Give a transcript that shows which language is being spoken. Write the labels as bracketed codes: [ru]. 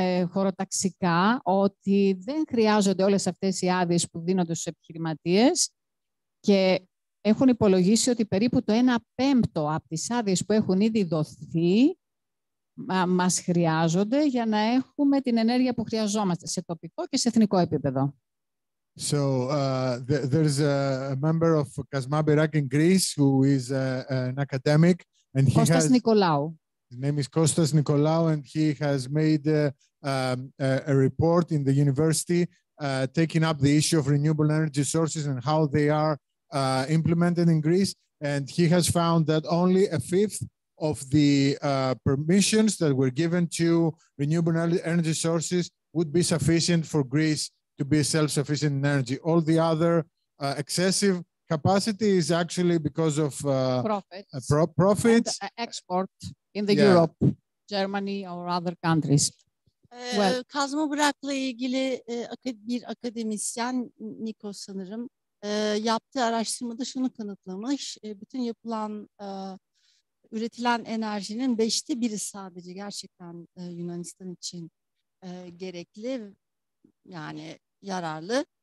[el] χωροταξικά ότι δεν χρειάζονται όλες αυτές οι άδειες που δίνονται στους επιχειρηματίες και έχουν υπολογίσει ότι περίπου το 1/5 από τις άδειες που έχουν ήδη δοθεί μας χρειάζονται για να έχουμε την ενέργεια που χρειαζόμαστε σε τοπικό και σε εθνικό επίπεδο. [en] So there's a member of Kazma Bırak in Greece who is an academic, and he [el] Κώστας Νικολάου. [en] His name is Kostas Nikolaou, and he has made a report in the university taking up the issue of renewable energy sources and how they are implemented in Greece. And he has found that only 1/5 of the permissions that were given to renewable energy sources would be sufficient for Greece to be self-sufficient in energy. All the other excessive capacity is actually because of profits. And export in the Europe, Germany or other countries. [tr] Kazma Bırak'la ilgili bir akademisyen, Nikos sanırım, yaptığı araştırmada şunu kanıtlamış. Bütün yapılan, üretilen enerjinin 1/5 sadece gerçekten Yunanistan için gerekli, yani yararlı.